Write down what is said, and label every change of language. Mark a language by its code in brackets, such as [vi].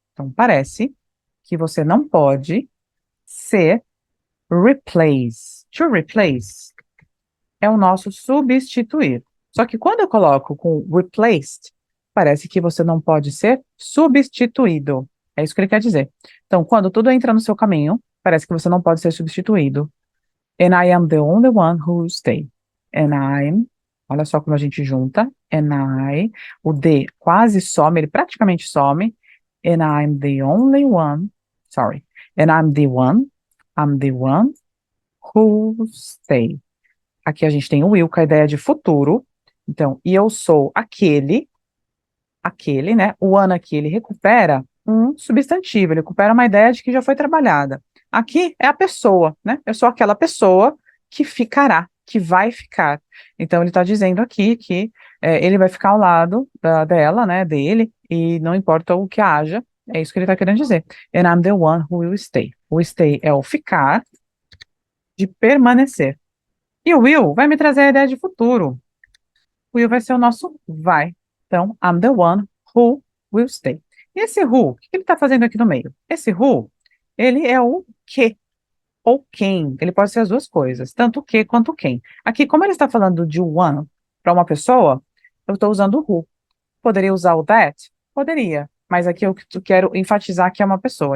[pt] Então, parece que você não pode ser replace. To replace é o nosso substituir. Só que quando eu coloco com replaced, parece que você não pode ser substituído. É isso que ele quer dizer. Então, quando tudo entra no seu caminho, parece que você não pode ser substituído. [en] And I am the only one who will stay. And I'm, [pt] olha só como a gente junta. [en] And I, [pt] o the quase some, ele praticamente some. [en] And I'm the only one, sorry. And I'm the one who will stay. [pt] Aqui a gente tem o will com a ideia de futuro. Então, e eu sou aquele, né? O one aqui, ele recupera um substantivo, ele recupera uma ideia de que já foi trabalhada. Aqui é a pessoa, né? Eu sou aquela pessoa que ficará, que vai ficar. Então, ele está dizendo aqui que ele vai ficar ao lado dela, né? Dele, e não importa o que haja, é isso que ele está querendo dizer. [en] And I'm the one who will stay. [pt] O stay é o ficar, de permanecer. E o will vai me trazer a ideia de futuro. O will vai ser o nosso vai. [en] Então, I'm the one who will stay. [pt] E esse who, o que ele está fazendo aqui no meio? Esse who, ele é o que, ou quem. Ele pode ser as duas coisas, tanto o que quanto o quem. Aqui, como ele está falando de one para uma pessoa, eu estou usando o who. Poderia usar o that? Poderia. Mas aqui eu quero enfatizar que é uma pessoa.